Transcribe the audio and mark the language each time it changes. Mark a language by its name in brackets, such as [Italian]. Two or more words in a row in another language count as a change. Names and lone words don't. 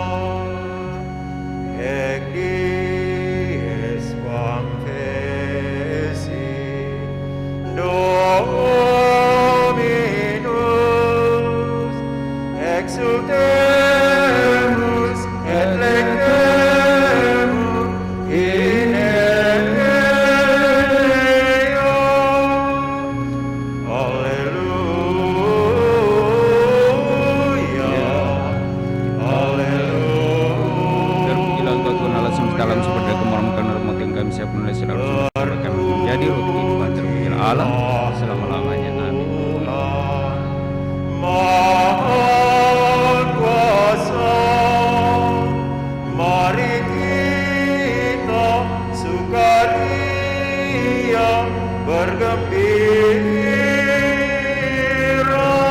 [Latin] Ec dies quam fecit Dominus, exultemus et laetemur in ea. Alleluia, alleluia. [Indonesian] Terpujilah Engkau Tuhan Allah semesta alam, seperti kemurahan rahmat yang kami siap menulis selalu kami menjadi roti kehidupan. Terpujilah Allah selama-lamanya. Amin. Maha Kuasa, mari kita sukaria bergembira.